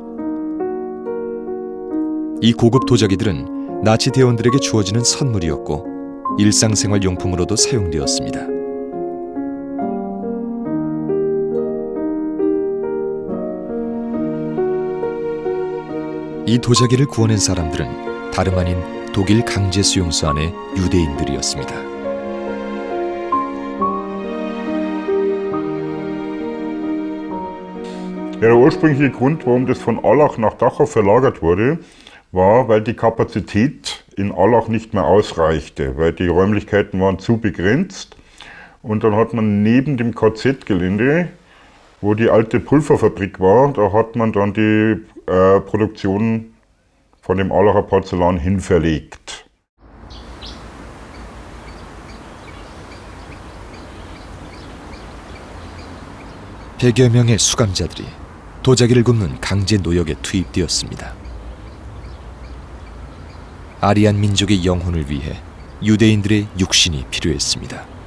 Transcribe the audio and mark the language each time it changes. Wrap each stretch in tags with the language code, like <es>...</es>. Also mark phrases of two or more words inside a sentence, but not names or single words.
<ko>이 고급 도자기들은 나치 대원들에게 주어지는 선물이었고 일상생활 용품으로도 사용되었습니다. 이 도자기를 구워낸 사람들은 다름 아닌 독일 강제 수용소 안의 유대인들이었습니다.</ko> <de>Der ursprüngliche Grund, warum das von Allach nach Dachau verlagert wurde, war, weil die Kapazität in Allach nicht mehr ausreichte, weil die Räumlichkeiten waren zu begrenzt. Und dann hat man neben dem KZ-Gelände, wo die alte Pulverfabrik war, da hat man dann die Produktion von dem Allacher Porzellan hin verlegt.</de> <ko>백여 명의 수감자들이 도자기를 굽는 강제 노역에 투입되었습니다. 아리안 민족의 영혼을 위해 유대인들의 육신이 필요했습니다.</ko>